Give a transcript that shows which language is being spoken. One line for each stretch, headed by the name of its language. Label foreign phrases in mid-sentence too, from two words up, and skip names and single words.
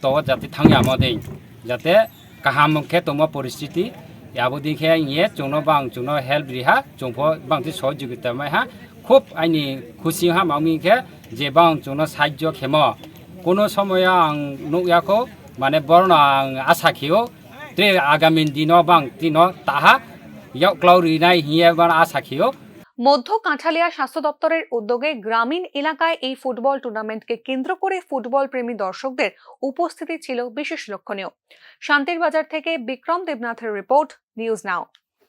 Kok Borok: जाते थांया मदै जाते काहाम मुखे तम परिस्थिति याबोदिखे ये जों हेल्प रिहा जों बांति सहयोगिता मै हा खूब आइनि खुशी हा मामिखे जे जों साहाय्य खेम कोनो समय आं नुयाखौ माने बरन आं आशा खियो ते आगामी दिनो दिनो ताहा याव क्लाउरिनाय हिया बार आशा खियो।
Bangla: মধ্য কাঁঠালিয়া স্বাস্থ্য দপ্তরের উদ্যোগে গ্রামীণ এলাকায় এই ফুটবল টুর্নামেন্টকে কেন্দ্র করে ফুটবল প্রেমী দর্শকদের উপস্থিতি ছিল বিশেষ লক্ষণীয়। শান্তিরবাজার থেকে বিক্রম দেবনাথের রিপোর্ট, নিউজ নাও।